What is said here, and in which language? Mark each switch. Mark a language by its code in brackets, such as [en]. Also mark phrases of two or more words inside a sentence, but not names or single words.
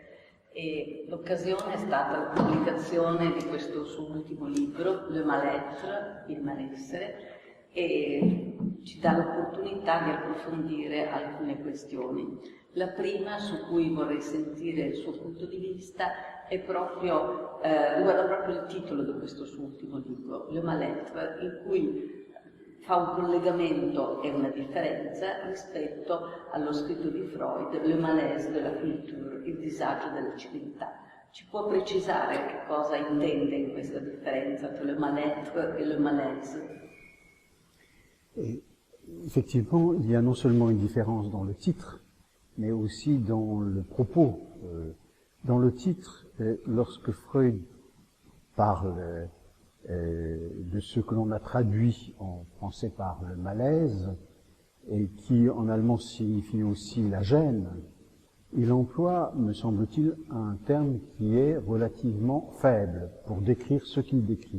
[it] E l'occasione è stata la pubblicazione di questo suo ultimo libro, Le Mal-être, il malessere, e ci dà l'opportunità di approfondire alcune questioni. La prima, su cui vorrei sentire il suo punto di vista, è proprio, riguarda proprio il titolo di questo suo ultimo libro, Le Mal-être, in cui fa un collegamento e una differenza rispetto allo scritto di Freud, Le malaise de la culture, il disagio della civiltà. Ci può precisare che cosa intende in questa differenza tra [fr] le mal-être et le malaise? Et effectivement, il y a non seulement une différence dans le titre, mais aussi dans le propos. Dans le titre, lorsque Freud parle de ce que l'on a traduit en français par le malaise, et qui en allemand signifie aussi la gêne, il emploie, me semble-t-il, un terme qui est relativement faible pour décrire ce qu'il décrit.